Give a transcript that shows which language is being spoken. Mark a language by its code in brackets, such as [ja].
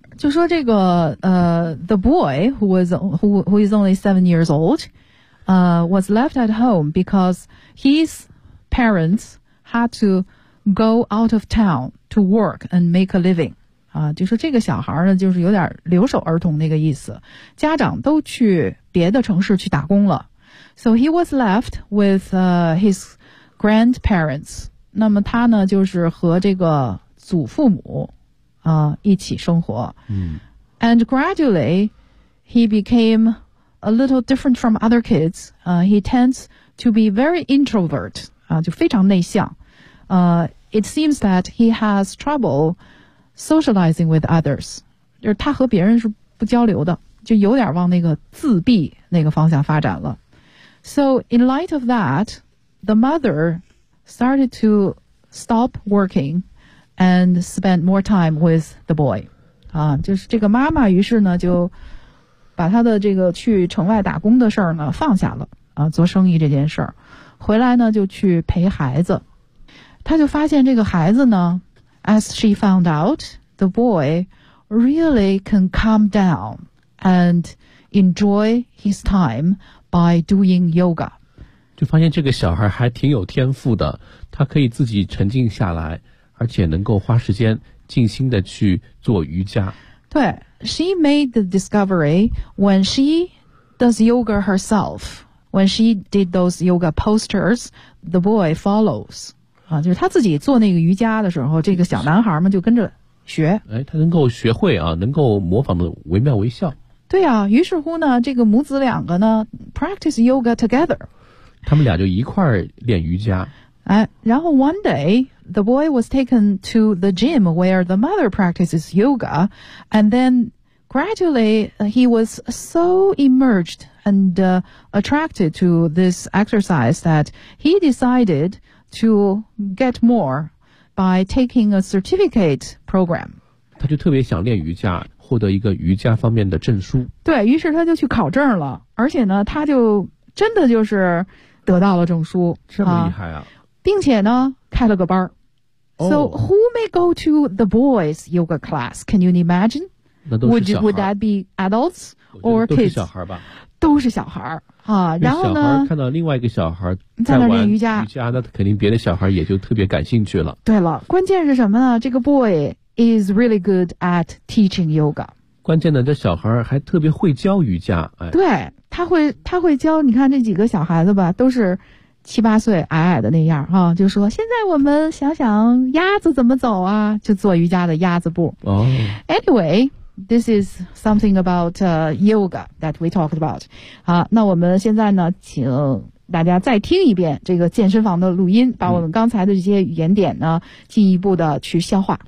[zh] 就说这个 [en] the boy who is only 7 years old， was left at home because his parents had to go out of town to work and make a living。 [zh] 就说这个小孩呢，就是有点留守儿童那个意思，家长都去别的城市去打工了。 [en] So he was left with his grandparents。 [zh] 那么他呢，就是和这个祖父母一起生活。 [en] And gradually he became a little different from other kids. He tends to be very introvert, [zh] 就非常内向。 [en] It seems that he has trouble socializing with others. [zh] 就是他和别人是不交流的，就有点往那个自闭那个方向发展了。 [en] So in light of that, the mother started to stop working and spend more time with the boy. [zh] 就是这个妈妈于是呢就把她的这个去城外打工的事儿呢放下了，做生意这件事儿，回来呢就去陪孩子。她就发现这个孩子呢， [en] as she found out, the boy really can calm down and enjoy his time by doing yoga. [zh] 就发现这个小孩还挺有天赋的，他可以自己沉静下来，而且能够花时间静心的去做瑜伽。对， [en] she made the discovery when she does yoga herself. When she did those yoga posters, the boy follows. [zh] 就是他自己做那个瑜伽的时候，这个小男孩嘛就跟着学。哎，他能够学会啊，能够模仿的惟妙惟肖。对啊，于是乎呢，这个母子两个呢 [en] practice yoga together. [zh] 他们俩就一块儿练瑜伽。哎，然后 [en] one day the boy was taken to the gym where the mother practices yoga, and then Gradually, he was so immersed and attracted to this exercise that he decided to get more by taking a certificate program. [zh] 他就特别想练瑜伽，获得一个瑜伽方面的证书。对，于是他就去考证了，而且呢，他就真的就是得到了证书。这么厉害啊！并且呢，开了个班儿。 [en] So who may go to the boys yoga class? Can you imagine? Would that be adults or kids? [zh] 都是小孩吧。都是小孩啊，然后呢？小孩看到另外一个小孩在那练瑜伽，那肯定别的小孩也就特别感兴趣了。对了，关键是什么呢？这个 [en] boy is really good at teaching yoga. [zh] 关键呢，这小孩还特别会教瑜伽。哎，对，他会教。你看这几个小孩子吧，都是七八岁，矮矮的那样哈，就说现在我们想想鸭子怎么走啊，就做瑜伽的鸭子步。哦 [en] ，Anyway。 This is something about yoga that we talked about. [zh] 好，那我们现在呢，请大家再听一遍这个健身房的录音，把我们刚才的这些语言点呢，进一步的去消化。